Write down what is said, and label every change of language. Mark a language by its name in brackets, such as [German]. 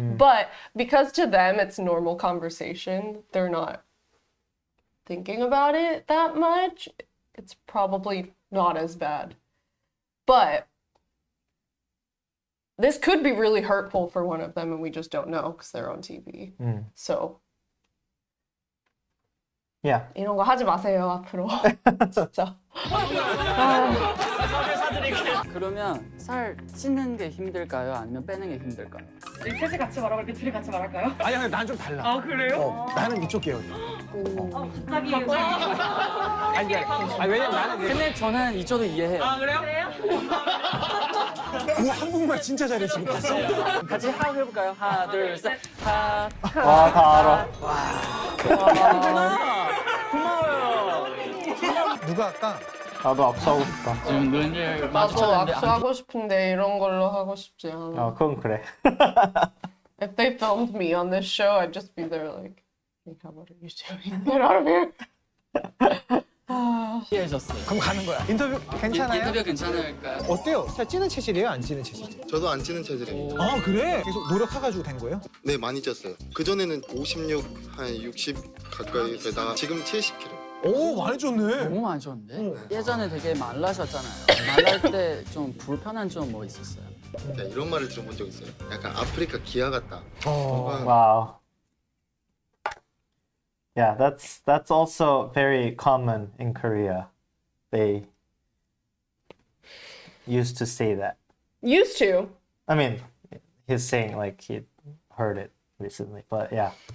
[English] But because to them it's normal conversation, they're not thinking about it that much. It's probably not as bad. But this could be really hurtful for one of them, and we just don't know because they're on TV. So Yeah. [Korean] 이런 거 하지 마세요 앞으로. 진짜. 그러면 살 찌는 게 힘들까요? 아니면 빼는 게 힘들까요? 우리 셋이 같이 말하고 이렇게 둘이 같이 말할까요? 아니, 난 좀 달라. 아 그래요? 나는 이쪽 계열이야. 갑자기 아니, 왜냐면 나는 근데 저는 이쪽도 이해해요. 아 그래요? 뭐 한국말 진짜 잘해 지금 봤어? 같이 하고 해볼까요? 하나, 둘, 셋. 하. 와, 다 알아. 고마워요. 누가 할까? 나도 악수하고 싶다. 지금 눈을 나도 마주쳤는데 악수하고 싶은데 이런 걸로 하고 싶지 않아. 그건 그래. [English] If they filmed me on this show, I'd just be there like, hey, what are you doing? Get out of here. [Korean] 피해졌어요. 그럼 가는 거야. 인터뷰 괜찮아요? 인터뷰 괜찮을까요? 어때요? 진짜 찌는 체질이에요? 안 찌는 체질? 저도 안 찌는 체질입니다. 아 그래? 계속 노력해가지고 된 거예요? 네, 많이 쪘어요. 그전에는 56, 한 60 가까이 되다가 지금 70kg. 오 많이 쪘네. 너무 많이 줬는데? 예전에 되게 말라셨잖아요. 말랄 때 좀 불편한 점 뭐 있었어요? 야, 이런 말을 들어본 적 있어요. 약간 아프리카 기아 같다. [English] Wow. Yeah, that's also very common in Korea. They used to say that. Used to. I mean, he's saying like he heard it recently, but yeah.